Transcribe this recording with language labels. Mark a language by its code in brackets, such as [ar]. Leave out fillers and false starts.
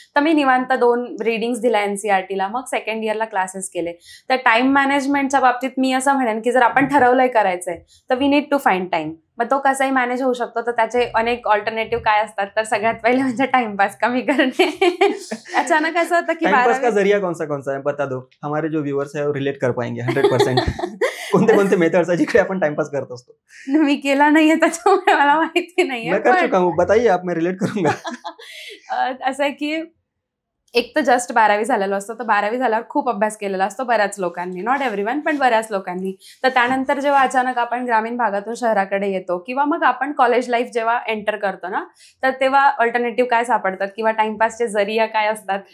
[mr] तर मी निवांत 2 रिडिंग्स दिल्या एनसीईआरटीला. मग सेकंड इयरला क्लासेस केले. तर टाइम मॅनेजमेंटच्या बाबतीत मी असं म्हणेन की जर आपण ठरवलंय करायचंय तर [en] We need to find time. [mr] मग तो कसाही मॅनेज होऊ शकतो. तर त्याचे अनेक ऑल्टरनेटिव्ह काय असतात, तर सगळ्यात पहिले म्हणजे टाइमपास कमी करणे. अचानक असं होतं की [hi] टाइम पास का जरिया कौन सा है बता दो, हमारे जो व्यूअर्स है वो रिलेट कर पाएंगे 100%. [mr] कोणते मेथड्स आहे जिकडे आपण टाइमपास करत असतो? मी केला नाहीये त्याच्यामुळे मला माहिती नाहीये. [hi] मैं कर चुका हूं, बताइए आप, मैं रिलेट करूंगा. [mr] असं आहे की एक तर जस्ट 12वी झालेलो असतो. तर 12वी झाल्यावर खूप अभ्यास केलेला असतो बऱ्याच लोकांनी, [en] not everyone [mr] पण बऱ्याच लोकांनी. तर त्यानंतर जेव्हा अचानक आपण ग्रामीण भागातून शहराकडे येतो किंवा मग आपण कॉलेज लाईफ जेव्हा एंटर करतो ना, तर तेव्हा अल्टरनेटिव्ह काय सापडतात किंवा टाइमपासचे जरिया काय असतात.